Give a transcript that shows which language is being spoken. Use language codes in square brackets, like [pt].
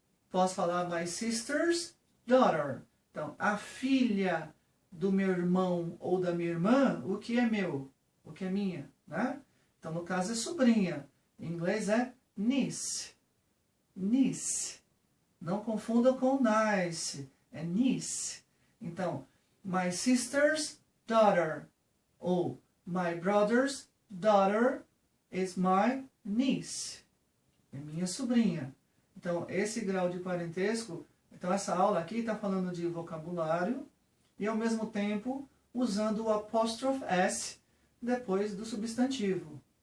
[pt] Posso falar [en] my sister's daughter. [pt] Então, a filha do meu irmão ou da minha irmã, o que é meu? O que é minha, né? Então, no caso, é sobrinha. Em inglês é niece. niece. Não confundam com nice, é niece. Então, [en] my sister's daughter ou my brother's daughter is my niece. [pt] É minha sobrinha. Então, esse grau de parentesco, então essa aula aqui está falando de vocabulário e ao mesmo tempo usando o apóstrofe S depois do substantivo.